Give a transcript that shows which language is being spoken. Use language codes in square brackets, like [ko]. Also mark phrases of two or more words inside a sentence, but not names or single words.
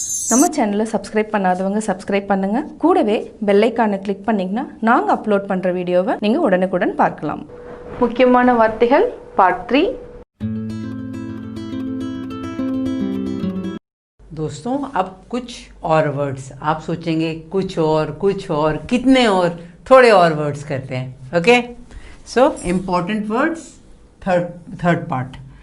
[ta] நம்ம சேனலை சப்ஸ்கிரைப் பண்ணாதவங்க சப்ஸ்கிரைப் பண்ணுங்க. கூடவே பெல் ஐகானை கிளிக் பண்ணீங்கன்னா நாங்க அப்லோட் பண்ற வீடியோவை நீங்க உடனுக்குடன் பார்க்கலாம். முக்கியமான வார்த்தைகள் பார்ட் 3. [hi] दोस्तों अब कुछ और वर्ड्स आप सोचेंगे कुछ और कितने और थोड़े और वर्ड्स करते हैं. [en] okay, so important words third part.